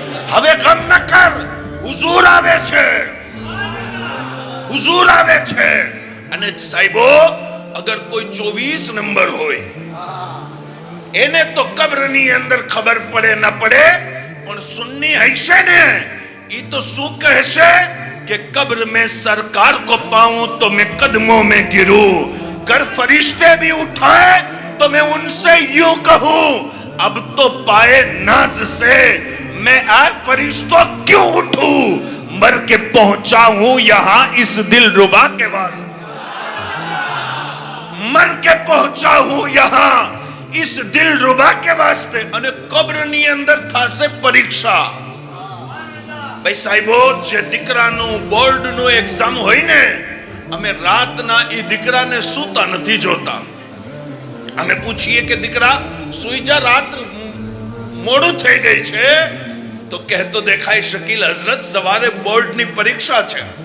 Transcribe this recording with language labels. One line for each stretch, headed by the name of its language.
Gujarati: હવે ગમ ન કર, હુઝુર આવે છે, હુઝુર આવે છે. અને સાહેબો, અગર કોઈ 24 નંબર હોય, એને તો કબ્રની અંદર ખબર પડે ન પડે, પણ સુન્ની હશે ને, ઈ તો શું કહેશે
Hindi: कि कब्र में सरकार को पाऊं तो मैं कदमों में गिरूं, अगर फरिश्ते भी उठाए तो मैं उनसे यूं कहूं, अब तो पाए नाज से मैं आज फरिश्तों क्यों उठूं, मर के पहुंचा हूं यहां इस दिलरुबा के वास्ते, मर के पहुंचा हूं यहां इस दिलरुबा के वास्ते।
Gujarati: અને કબ્રની અંદર થાશે પરીક્ષા। ભાઈ સાહેબો, જે દીકરાનું બોર્ડનું એક્ઝામ હોય ને, અમે રાતના એ દીકરાને સૂતા નથી જોતા। અમે પૂછીએ કે દીકરા સૂઈ જા, રાત મોડું થઈ ગઈ છે, તો કહેતો દેખાય શકીલ હઝરત સવારે બોર્ડની પરીક્ષા છે।